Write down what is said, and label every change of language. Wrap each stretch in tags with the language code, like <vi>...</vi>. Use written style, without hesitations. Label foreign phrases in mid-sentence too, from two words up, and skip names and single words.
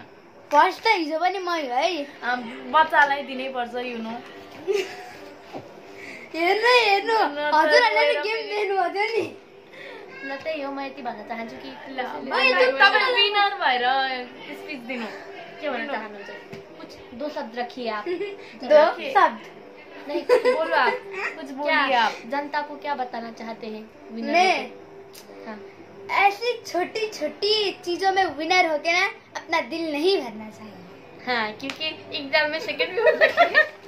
<ne>फर्स्ट त हिजो पनि मै है बच्चालाई दिनै पर्छ</ne> <en>you know</en> <ne>हेर्नु हजुरहरुले गेम दिनु हजुर नि ल त्यही हो म यति भन्न चाहन्छु कि तपाईं विनर भएर स्पिच दिनु के भन्न चाहनुहुन्छ</ne> <hi>कुछ दो शब्द रखिए आप दो शब्द नहीं बोलो आप कुछ बोलिए आप जनता को क्या बताना चाहते हैं मैं ऐसी छोटी छोटी चीजों में विनर होके ना अपना दिल नहीं भरना चाहिए हाँ क्योंकि एग्जाम में सेकंड भी हो सकता है</hi>